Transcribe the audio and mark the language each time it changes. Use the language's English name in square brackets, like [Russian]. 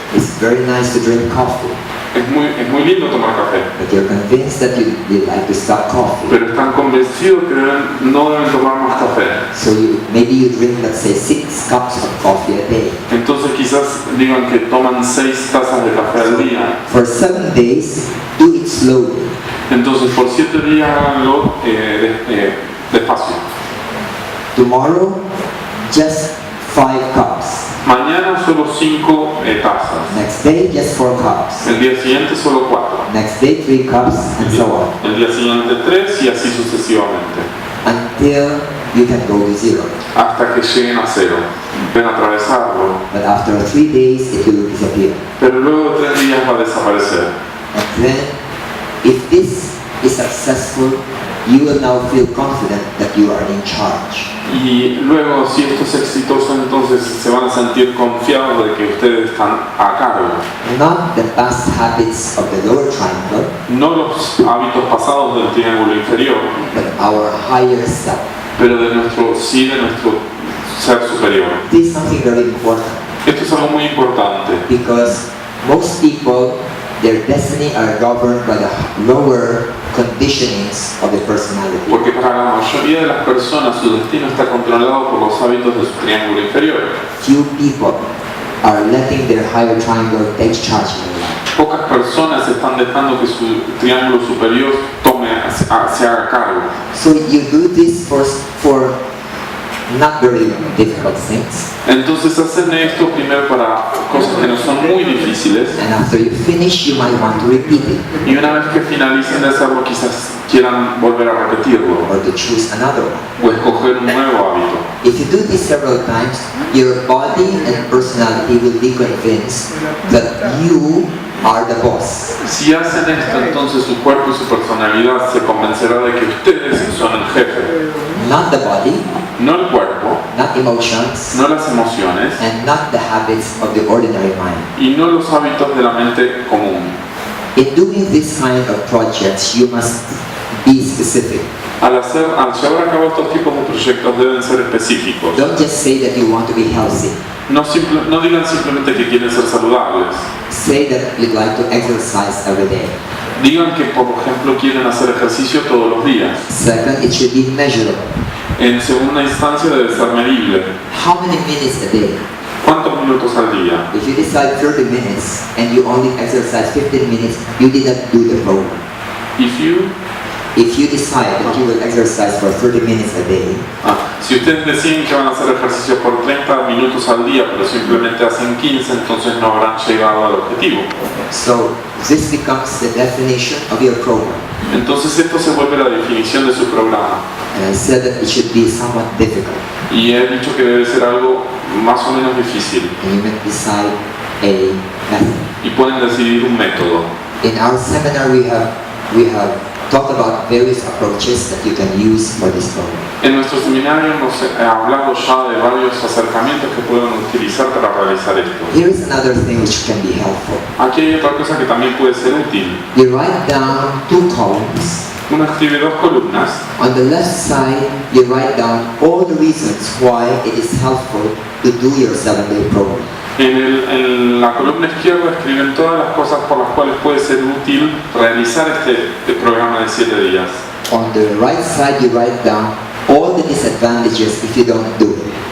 [English] It's very nice to drink coffee. [Spanish] Es muy lindo tomar café. [English] But you're convinced that you like to stop coffee. [Spanish] Pero están convencidos que no deben tomar más café. [English] So maybe you drink, let's say, 6 cups of coffee a day. [Spanish] Entonces quizás digan que toman 6 tazas de café al día. [English] For 7 days, do it slowly. [Spanish] Entonces por 7 días háganlo despacio. [English] Tomorrow, just 5 cups. [Spanish] Mañana solo 5 tazas. [English] Next day, just 4 cups. [Spanish] El día siguiente solo 4. [English] Next day, 3 cups, and so on. [Spanish] El día siguiente 3 y así sucesivamente. [English] Until you can go to 0. [Spanish] Hasta que lleguen a 0. Pueden atravesarlo. [English] But after 3 days, it will disappear. [Spanish] Pero luego de 3 días va a desaparecer. [English] And then, if this is successful, you will now feel confident that you are in charge. [Spanish] Y luego, si esto es exitoso, entonces se van a sentir confiados de que ustedes están a cargo. [English] Not the past habits of the lower triangle, [Spanish] No los hábitos pasados del triángulo inferior, [English] but our higher self. [Spanish] pero de nuestro ser superior. [English] This is something very important, [Spanish] Esto es algo muy importante, [English] because most people, their destiny are governed by the lower conditionings of the personality. [Spanish] porque para la mayoría de las personas su destino está controlado por los hábitos de su triángulo inferior. [English] Few people are letting their higher triangle take charge of their life. [Spanish] Pocas personas están dejando que su triángulo superior se haga cargo. [English] So you do this for not very difficult things, [Spanish] Entonces hacen esto primero para cosas que no son muy difíciles, [English] and after you finish, you might want to repeat it [Spanish] y una vez que finalicen de hacerlo quizás quieran volver a repetirlo [English] or to choose another one. [Spanish] o escoger un nuevo hábito. [English] If you do this several times, your body and personality will be convinced that you are the boss. [Spanish] Si hacen esto, entonces su cuerpo y su personalidad se convencerá de que ustedes son el jefe, [English] Not the body, [Spanish] no el cuerpo, [English] not emotions, [Spanish] no las emociones [English] and not the habits of the ordinary mind. [Spanish] y no los hábitos de la mente común. [English] In doing this kind of projects, you must be specific. [Spanish] Al llevar a cabo estos tipos de proyectos deben ser específicos. [English] Don't just say that you want to be healthy. [Spanish] No digan simplemente que quieren ser saludables. [English] Say that you'd like to exercise every day. [Spanish] Digan que, por ejemplo, quieren hacer ejercicio todos los días. [English] Second, it should be measurable. [Spanish] En segunda instancia debe ser medible. [English] How many minutes a day? [Spanish] ¿Cuántos minutos al día? [English] If you decide 30 minutes and you only exercise 15 minutes, you didn't do the program. If you decide that you will exercise for 30 minutes a day, [Spanish] si ustedes deciden que van a hacer ejercicio por 30 minutos al día, pero simplemente hacen 15, entonces no habrán llegado al objetivo. [English] so this becomes the definition of your program. [Spanish] Entonces esto se vuelve la definición de su programa. [English] And I said that it should be somewhat difficult. [Spanish] Y he dicho que debe ser algo más o menos difícil. [English] And you may decide a method. [Spanish] Y pueden decidir un método. [English] In our seminar, we have talked about various approaches that you can use for this program. [Spanish] En nuestro seminario hemos hablado ya de varios acercamientos que pueden utilizar para realizar esto. [English] Here is another thing which can be helpful. [Spanish] Aquí hay otra cosa que también puede ser útil. [English] You write down 2 columns. [Spanish] Uno escribe 2 columnas. [English] On the left side, you write down all the reasons why it is helpful to do your 7-day program. [Spanish] En la columna izquierda escriben todas las cosas por las cuales puede ser útil realizar este programa de 7 días. [English] On the right side, you write down all the disadvantages if you don't do it.